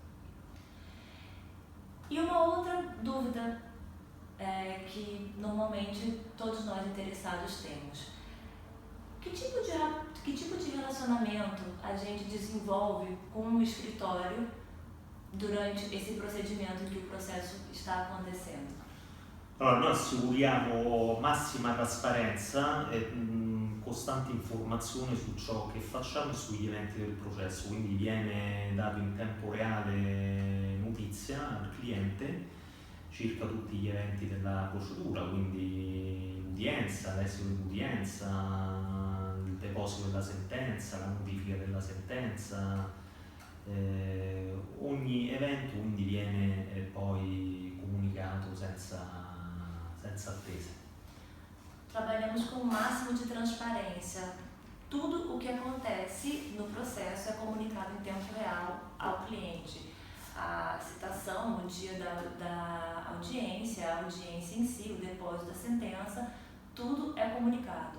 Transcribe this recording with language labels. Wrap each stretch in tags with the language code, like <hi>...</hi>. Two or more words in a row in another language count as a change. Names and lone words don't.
<pt>E uma outra dúvida que normalmente todos nós interessados temos. Que tipo de relacionamento a gente desenvolve com um escritório durante esse procedimento em que o processo está acontecendo?</pt> <it>Allora, noi assicuriamo massima trasparenza e costante informazione su ciò che facciamo e sugli eventi del processo, quindi viene dato in tempo reale notizia al cliente circa tutti gli eventi della procedura, quindi l'udienza, l'esito dell'udienza, il deposito della sentenza, la notifica della sentenza, ogni evento quindi viene poi comunicato senza attese.</it> <pt>Trabalhamos com o máximo de transparência. Tudo o que acontece no processo é comunicado em tempo real ao cliente. A citação, o dia da audiência, a audiência em si, o depósito da sentença, tudo é comunicado.</pt>